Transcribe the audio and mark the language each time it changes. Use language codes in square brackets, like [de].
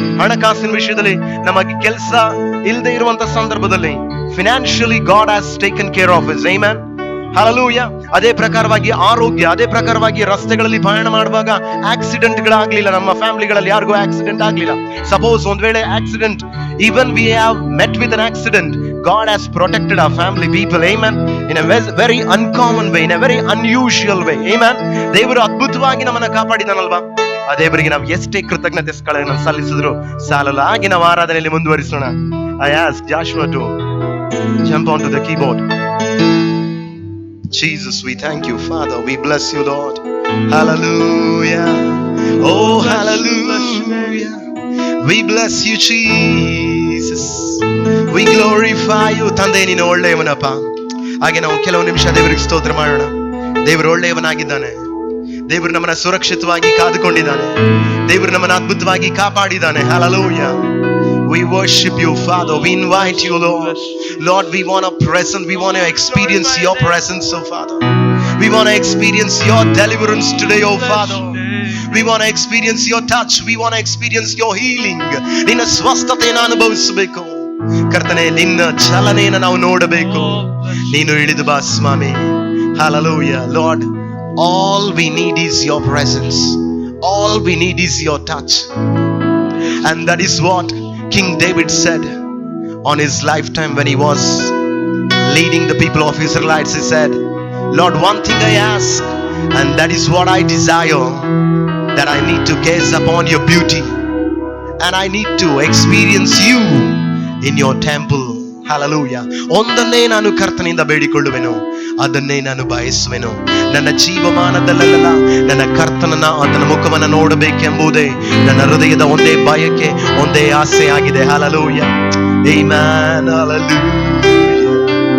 [kn] ಹಣಕಾಸಿನ ವಿಷಯದಲ್ಲಿ ನಮಗೆ ಕೆಲಸ ಇಲ್ಲದೆ ಇರುವಂತ ಸಂದರ್ಭದಲ್ಲಿ [en] financially God has taken care of us, [kn] amen. Hallelujah. ಅದೇ ಪ್ರಕಾರವಾಗಿ ಆರೋಗ್ಯ, ಅದೇ ಪ್ರಕಾರವಾಗಿ ರಸ್ತೆಗಳಲ್ಲಿ ಪ್ರಯಾಣ ಮಾಡುವಾಗ ಆಕ್ಸಿಡೆಂಟ್ ಗಳಾಗ್ಲಿಲ್ಲ. ನಮ್ಮ ಫ್ಯಾಮಿಲಿಗಳಲ್ಲಿ ಯಾರಿಗೂ ಆಕ್ಸಿಡೆಂಟ್ ಆಗ್ಲಿಲ್ಲ. [en] suppose [kn] ಒಂದ್ ವೇಳೆ [en] Accident, even we have met with an accident, God has protected our family people, amen, in a very uncommon way, in a very unusual way, amen. [kn] ದೇವರು ಅದ್ಭುತವಾಗಿ ನಮ್ಮನ್ನ ಕಾಪಾಡಿದಾನಲ್ವಾ? ಆ ದೇವರಿಗೆ ನಾವು ಎಷ್ಟೇ ಕೃತಜ್ಞತೆ ಸಲ್ಲಿಸಿದ್ರು ಸಾಲಲ್ಲ. ಹಾಗೆ ನಾವು ಆರಾಧನೆಯಲ್ಲಿ ಮುಂದುವರಿಸೋಣ. [en] I ask Joshua to jump onto the keyboard. Jesus, we thank you, Father. We bless you, Lord. Hallelujah. Oh, hallelujah. We bless you, Jesus. We glorify you. [kn] ತಂದೆ, ನೀನು ಒಳ್ಳೆಯವನಪ್ಪ. ಹಾಗೆ ನಾವು ಕೆಲವು ನಿಮಿಷ ದೇವರಿಗೆ ಸ್ತೋತ್ರ ಮಾಡೋಣ. ದೇವರು ಒಳ್ಳೆಯವನಾಗಿದ್ದಾನೆ. ದೇವರು ನಮ್ಮನ್ನ ಸುರಕ್ಷಿತವಾಗಿ ಕಾದುಕೊಂಡಿದ್ದಾನೆ. ದೇವರು ನಮ್ಮನ್ನ ಅದ್ಭುತವಾಗಿ ಕಾಪಾಡಿದ್ದಾನೆ. [en] Hallelujah. We worship you, Father. We invite you, Lord. Lord, we want to present. We want to experience your presence, oh Father. We want to experience your deliverance today, oh Father. We want to experience your touch. We want to experience your healing. [kn] ನಿನ್ನ ಸ್ವಸ್ಥತೆಯನ್ನು ಅನುಭವಿಸಬೇಕು ಕರ್ತನೇ. ನಿನ್ನ ಚಲನೆಯನ್ನು ನಾವು ನೋಡಬೇಕು. ನೀನು ಇಳಿದು ಬಾ ಸ್ವಾಮಿ. Hallelujah. [en] Lord, all we need is your presence. All we need is your touch. And that is what King David said on his lifetime when he was leading the people of Israelites. He said, Lord, one thing I ask, and that is what I desire, that I need to gaze upon your beauty and I need to experience you in your temple. Hallelujah. [kn] ಒಂದನ್ನೇ ನಾನು ಕರ್ತನಿಂದ ಬೇಡಿಕೊಳ್ಳುವೆನು, ಅದನ್ನೇ ನಾನು ಬಯಸುವೆನು. ನನ್ನ ಜೀವಮಾನದಲ್ಲೆಲ್ಲ ನನ್ನ ಕರ್ತನನ್ನ, ಆತನ ಮುಖವನ್ನ ನೋಡಬೇಕೆಂಬುದೇ ನನ್ನ ಹೃದಯದ ಒಂದೇ ಬಯಕೆ, ಒಂದೇ ಆಸೆ ಆಗಿದೆ. [en] Hallelujah. Amen. Hallelujah.